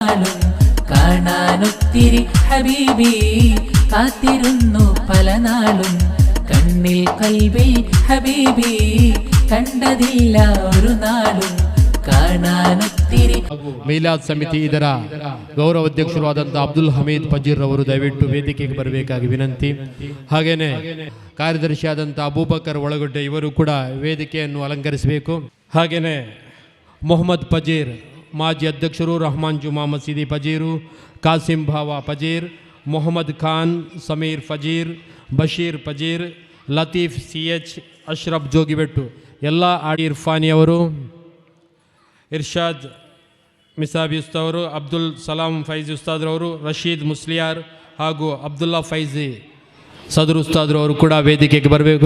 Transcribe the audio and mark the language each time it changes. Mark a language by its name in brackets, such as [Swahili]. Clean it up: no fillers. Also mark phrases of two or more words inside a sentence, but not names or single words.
[Malayalam] കാണാനൊത്തിരി ഹബീബി കാത്തിരുന്നു പല നാളും കണ്ണിൽ കൽബിൽ ഹബീബി കണ്ടതില്ല ഒരു നാളും കാണാനൊത്തിരി. [Kannada] ಮೀಲಾದ್ ಸಮಿತಿ ಇದರ ಗೌರವ ಅಧ್ಯಕ್ಷರಾದಂಥ ಅಬ್ದುಲ್ ಹಮೀದ್ ಪಜೀರ್ ಅವರು ದಯವಿಟ್ಟು ವೇದಿಕೆಗೆ ಬರಬೇಕಾಗಿ ವಿನಂತಿ. ಹಾಗೇನೆ ಕಾರ್ಯದರ್ಶಿಯಾದಂಥ ಅಬೂಬಕರ್ ಒಳಗೊಡ್ಡೆ ಇವರು ಕೂಡ ವೇದಿಕೆಯನ್ನು ಅಲಂಕರಿಸಬೇಕು. ಹಾಗೇನೆ ಮೊಹಮ್ಮದ್ ಪಜೀರ್ ಮಾಜಿ ಅಧ್ಯಕ್ಷರು, ರಹಮಾನ್ ಜುಮಾ ಮಸೀದಿ ಪಜೀರು, ಕಾಸಿಂ ಭಾವ ಪಜೀರ್, ಮೊಹಮ್ಮದ್ ಖಾನ್, ಸಮೀರ್ ಫಜೀರ್, ಬಶೀರ್ ಪಜೀರ್, ಲತೀಫ್ CH, ಅಶ್ರಫ್ ಜೋಗಿಬೆಟ್ಟು, ಎಲ್ಲ ಇರ್ಫಾನಿಯವರು, ಇರ್ಷಾದ್ ಮಿಸಾಬಿ ಉಸ್ತಾದರು, ಅಬ್ದುಲ್ ಸಲಾಂ ಫೈಜಿ ಉಸ್ತಾದ್ರವರು, ರಶೀದ್ ಮುಸ್ಲಿಯಾರ್ ಹಾಗೂ ಅಬ್ದುಲ್ಲಾ ಫೈಜಿ ಸದರ್ ಉಸ್ತಾದ್ರವರು ಕೂಡ ವೇದಿಕೆಗೆ ಬರಬೇಕು.